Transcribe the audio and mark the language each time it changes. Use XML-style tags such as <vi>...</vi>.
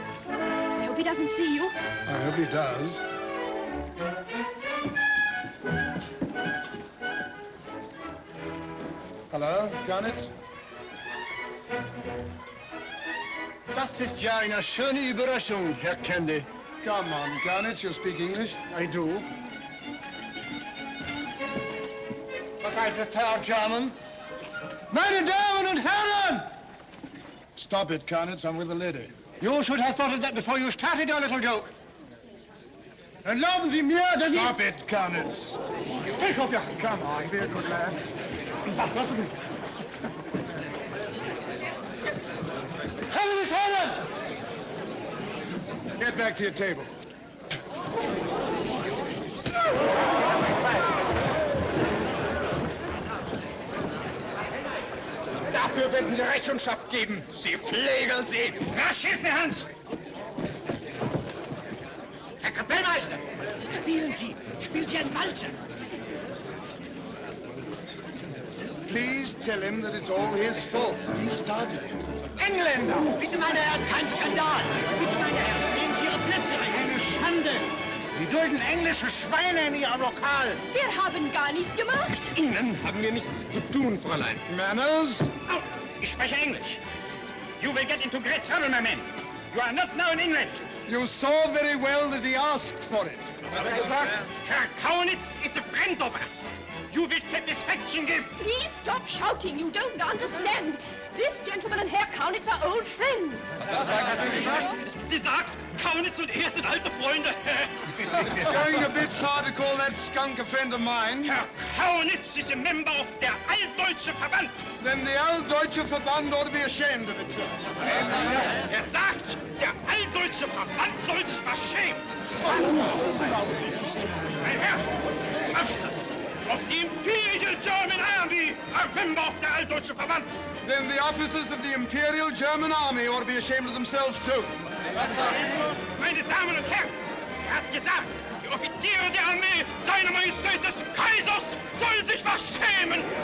<en>I hope he doesn't see you. I hope he does. Hello, Karnitz?</en> <de>Das ist ja eine schöne Überraschung, Herr Candy.</de> <en>Come on, Karnitz, you speak English? I do. But I prefer German.</en> <de>Meine Damen und Herren!</de> <en>Stop it, Karnitz, I'm with the lady. You should have thought of that before you started your little joke.</en> <de>Erlauben Sie mir, dass ich...</de> <en>Stop it, Karnitz. Take off your... Come on, be a good lad.</en> <de>Was machst du? Herren und Herren!</de> <en>Get back to your table.</en> <de>Dafür werden Sie Rechenschaft geben. Sie Flegel, Sie. Rasch, hilf mir, Hans! Herr Kapellmeister! Spielen Sie! Spielt Sie ein Walzer!</de> <en>Please tell him that it's all his fault. He started it.</en> <de>Engländer! Bitte, meine Herren, kein Skandal! Bitte, meine Herren, sehen Sie Ihre Plätze ein! Eine Schande! Sie dulden englische Schweine in Ihrem Lokal! Wir haben gar nichts gemacht. Ihnen haben wir nichts zu tun, Fräulein.</de> <en>Manners?</en> <de>Oh, ich spreche Englisch.</de> <en>You will get into great trouble, my men. You are not now in England. You saw very well that he asked for it.</en> <de>Was hat er gesagt?</de> <en>Herr Kaunitz is a friend of us. You will satisfaction give. Please stop shouting. You don't understand. This gentleman and Herr Kaunitz are old friends.</en> <de>Was hat er gesagt? Sie sagt, Kaunitz und er sind alte Freunde.</de> <en>It's going a bit far to call that skunk a friend of mine. Herr Kaunitz is a member of der Alldeutsche Verband. Then the Alldeutsche Verband ought to be ashamed of itself.</en> <de>Er sagt, der Alldeutsche Verband soll sich verschämen. Mein Herr,</de> <en>officers of the Imperial German Army are member of der Alldeutsche Verband. Then the officers of the Imperial German Army ought to be ashamed of themselves too.</en> <de>Meine Damen und Herren, er hat gesagt, die Offiziere der Armee seiner Majestät des Kaisers sollen sich verschämen.</de>